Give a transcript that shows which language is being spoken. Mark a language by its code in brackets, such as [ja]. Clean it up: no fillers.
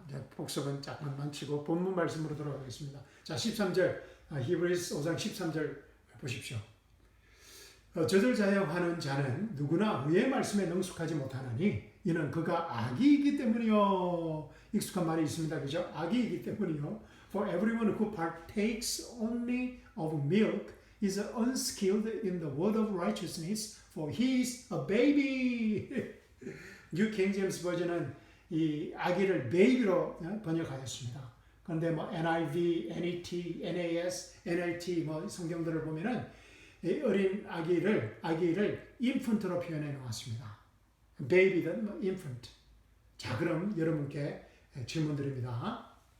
[ko] 복습은 잠깐만 치고 본문 말씀으로 돌아가겠습니다. 자, 13절 히브리서 5장 13절 보십시오. 저들 자영하는 자는 누구나 의의 말씀에 능숙하지 못하나니 이는 그가 악이기 때문이요. 익숙한 말이 있습니다. 그죠? 악이기 때문이요. [en] For everyone who partakes only of milk is unskilled in the word of righteousness, for he is a baby. [ko] 뉴 킹 제임스 버전은 이 아기를 베이비로 번역하였습니다. 그런데 뭐 NIV, NET, NAS, NLT 뭐 성경들을 보면은 어린 아기를 infant로 표현해 놓았습니다. baby든 뭐 infant. 자, 그럼 여러분께 질문 드립니다.